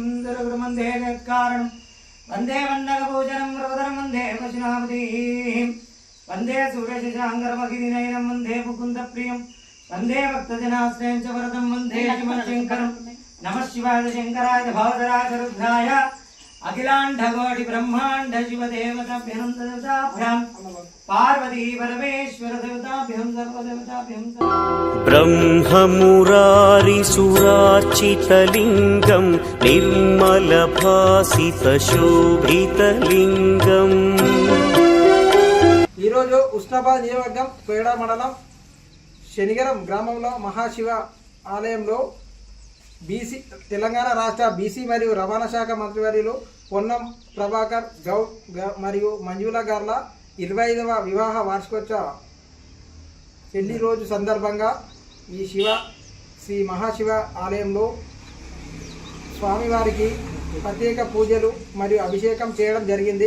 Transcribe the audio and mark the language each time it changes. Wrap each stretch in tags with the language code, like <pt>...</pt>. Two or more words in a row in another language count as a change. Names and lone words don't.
<sa>दुर्गुरुमन्दे जगत्कारणं वन्दे वन्नगभोजनं वरदरं वन्दे वचनावतीं वन्दे सूर्यशशाङ्करमखिदिनयनं वन्दे मुकुन्दप्रियं वन्दे भक्तजनाश्रयं च वरदं वन्दे शिवशङ्करं नमः शिवाय शङ्कराय भवदराय रुद्राय अखिलाण्डकोटि ब्रह्माण्ड शिवदेवताभ्यं देवताभ्यां पार्वती परमेश्वर देवताभ्यं सर्वदेवताभ्यं ब्रह्ममुरारिसुरार्चितलिङ्गं निर्मलभासितशोभितलिङ्गम्</sa> <te>ఈరోజు హుస్నాబాద్ నియోజకవర్గం కోయడ మండలం శనిగరం గ్రామంలో మహాశివ ఆలయంలో బీసీ తెలంగాణ రాష్ట్ర బీసీ మరియు రవాణా శాఖ మంత్రివర్యులు పొన్నం ప్రభాకర్ గౌడ్ మరియు మంజుల గార్ల 25వ వివాహ వార్షికోత్సవ పెళ్లి రోజు సందర్భంగా ఈ శ్రీ మహాశివ ఆలయంలో స్వామివారికి ప్రత్యేక పూజలు మరియు అభిషేకం చేయడం జరిగింది.</te>